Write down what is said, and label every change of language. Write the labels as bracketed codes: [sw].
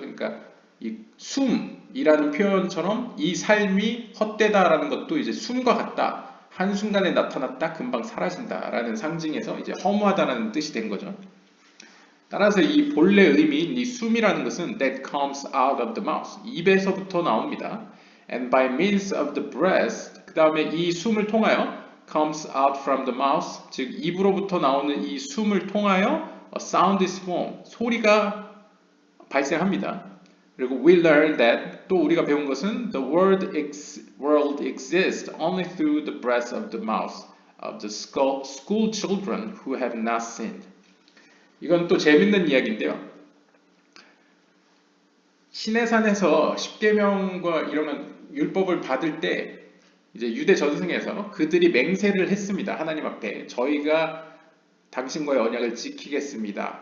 [ko] 그러니까 이 숨이라는 표현처럼 이 삶이 헛되다라는 것도 이제 숨과 같다. 한순간에 나타났다 금방 사라진다라는 상징에서 이제 허무하다라는 뜻이 된 거죠. 따라서 이 본래 의미인 이 숨이라는 것은 [en] that comes out of the mouth [ko] 입에서부터 나옵니다. [en] And by means of the breath [ko] 그 다음에 이 숨을 통하여 [en] comes out from the mouth [ko] 즉 입으로부터 나오는 이 숨을 통하여 [en] a sound is formed [ko] 소리가 발생합니다. [en] 그리고 we learn that [ko] 또 우리가 배운 것은 [en] the world exists only through the breath of the mouth of the school children who have not sinned. [ko] 이건 또 재밌는 이야기인데요. 시내산에서 십계명과 이런 율법을 받을 때 이제 유대 전승에서 그들이 맹세를 했습니다. 하나님 앞에 저희가 당신과의 언약을 지키겠습니다.